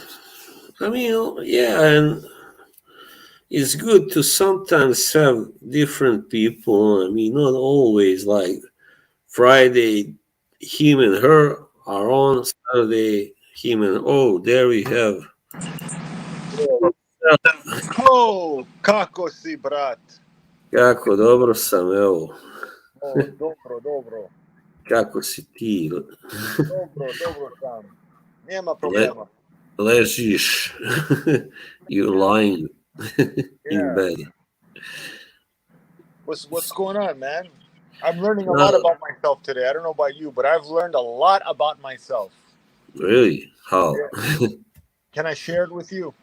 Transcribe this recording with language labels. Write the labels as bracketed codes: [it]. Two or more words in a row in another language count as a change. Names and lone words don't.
[en] I mean, yeah, and it's good to sometimes have different people. I mean, not always like Friday, him and her are on. Saturday, him and there we have. [sr] Oh, kako si, brat? Kako dobro sam, evo. Dobro, dobro. Kako si ti? Dobro sam. Nema Le, problema. ležiš. [en] You're lying in Yeah. bed. What's going on, man? I'm learning a lot No, about myself today. I don't know about you, but I've learned a lot about myself. really? How? Yeah. Can I share it with you?